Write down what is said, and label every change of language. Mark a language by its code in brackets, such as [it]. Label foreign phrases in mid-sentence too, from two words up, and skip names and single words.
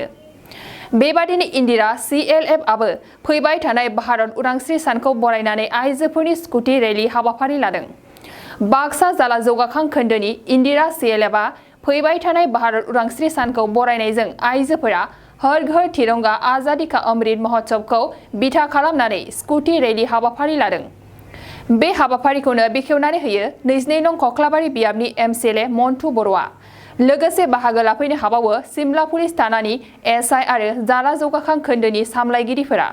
[brx] बेबादिनो इन्दिरा CLF आबो फैबाय थानाय भारत उदांस्रि सानखौ बरायनानै आइजोफोरनि स्कुटि रैली हाबाफारि लादों। बाक्सा जिल्ला जौगाखां खोन्दोनि इन्दिरा CLF आ फैबाय थानाय भारत उदांस्रि सानखौ बरायनायजों आइजोफोरा हर-घर तिरंगा आजादी का अमृत महोत्सवखौ बिथा खालामनानै स्कुटि रैली हाबाफारि लादों। बे हाबाफारिखौनो बेखेवनानै होयो 22 नं कक्लाबारि बियाबनि MCLA मन्टु बर'आ। लोगोसे बाहागो लाफैनो हाबावो सिमला पुलिस थानानि SI आरो जिल्ला जौगाखां खोन्दोनि सामलायगिरिफोरा।